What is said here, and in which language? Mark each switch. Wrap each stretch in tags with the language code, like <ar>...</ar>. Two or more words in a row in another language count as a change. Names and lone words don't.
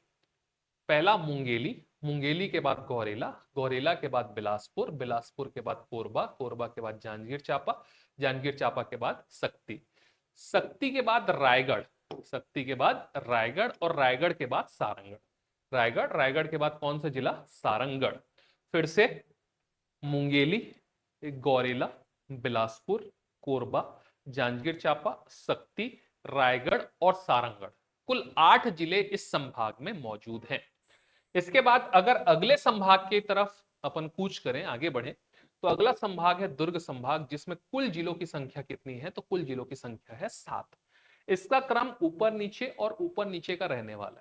<hi>पहला मुंगेली, मुंगेली के बाद गौरेला, गौरेला के बाद बिलासपुर, बिलासपुर के बाद कोरबा, कोरबा के बाद जांजगीर चांपा, जांजगीर चांपा के बाद शक्ति, शक्ति के बाद रायगढ़, शक्ति के बाद रायगढ़, और रायगढ़ के बाद सारंगढ़। रायगढ़, रायगढ़ के बाद कौन सा जिला? सारंगढ़। फिर से मुंगेली, गौरेला, बिलासपुर, कोरबा, जांजगीर चांपा, शक्ति, रायगढ़ और सारंगढ़। कुल 8 जिले इस संभाग में मौजूद हैं। इसके बाद अगर अगले संभाग की तरफ अपन कूच करें, आगे बढ़े, तो अगला संभाग है दुर्ग संभाग, जिसमें कुल जिलों की संख्या कितनी है? तो कुल जिलों की संख्या है 7। इसका क्रम ऊपर नीचे और ऊपर नीचे का रहने वाला है।</hi>